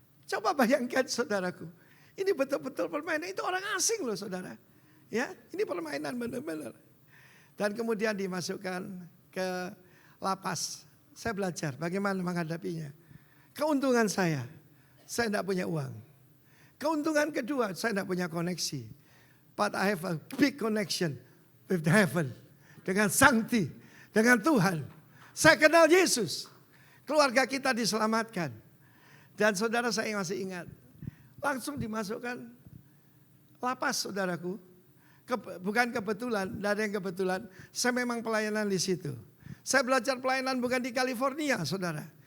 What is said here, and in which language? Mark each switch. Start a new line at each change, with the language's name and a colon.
Indonesian: Coba bayangkan saudaraku, ini betul-betul permainan, itu orang asing loh saudara. Ya, ini permainan benar-benar. Dan kemudian dimasukkan ke lapas. Saya belajar bagaimana menghadapinya. Keuntungan saya tidak punya uang. Keuntungan kedua, saya tidak punya koneksi.
English: But I have a big connection with heaven.
Indonesian: Dengan Sangti, dengan Tuhan. Saya kenal Yesus. Keluarga kita diselamatkan. Dan saudara saya masih ingat. Langsung dimasukkan lapas saudaraku. Bukan kebetulan, tidak ada yang kebetulan. Saya memang pelayanan di situ. Saya belajar pelayanan bukan di California, saudara.